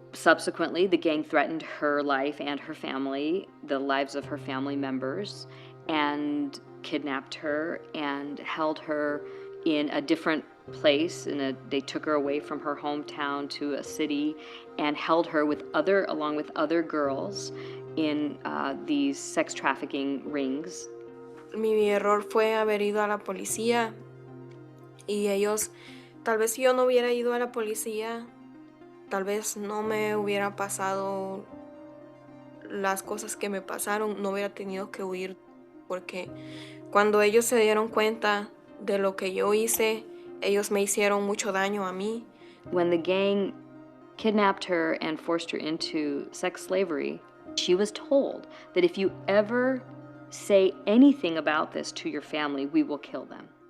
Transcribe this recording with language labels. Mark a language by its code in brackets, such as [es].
[en] Subsequently, the gang threatened her life and her family, the lives of her family members, and kidnapped her and held her in a different place. They took her away from her hometown to a city and held her along with other girls in these sex trafficking rings. [es] Mi error fue haber ido a la policía y ellos, tal vez si yo no hubiera ido a la policía, tal vez no me hubiera pasado las cosas que me pasaron, no hubiera tenido que huir, porque cuando ellos se dieron cuenta de lo que yo hice, ellos me hicieron mucho daño a mí. [en] When the gang kidnapped her and forced her into sex slavery, she was told that if you ever say anything about this to your family, we will kill them.